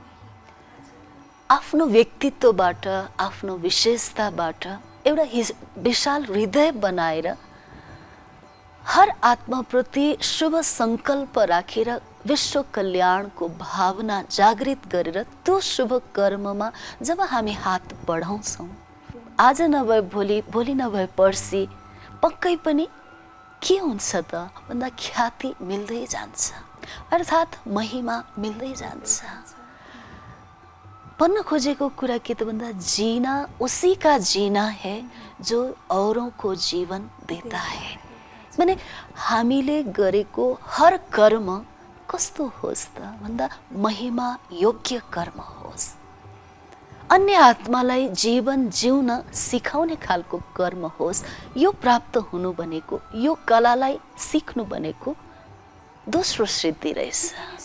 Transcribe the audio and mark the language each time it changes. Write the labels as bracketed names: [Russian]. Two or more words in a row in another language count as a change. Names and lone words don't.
[Nepali] आफ्नो व्यक्तित्वबाट, आफ्नो विशेषताबाट एउटा विशाल हृदय बनाएर हर आत्माप्रति शुभ सङ्कल्प राखेर विश्व कल्याणको भावना जागृत गरेर त्यो शुभ कर्ममा जब हामी हात बढाउँछौँ, आज नभए भोलि, भोलि नभए पर्सि, पक्कै पनि के हुन्छ त भन्दा ख्याति मिल्दै जान्छ, अर्थात् महिमा मिल्दै जान्छ। भन्न खोजेको कुरा के त भन्दा [Hindi] जीना उसी का जीना है जो औरों को जीवन देता है। [Nepali] माने हामीले गरेको हर कर्म कस्तो होस् त भन्दा महिमा योग्य कर्म होस्, अन्य आत्मालाई जीवन जिउन सिकाउने खालको कर्म होस्। यो प्राप्त हुनु भनेको, यो कलालाई सिक्नु भनेको दोस्रो सिद्धि रहेछ।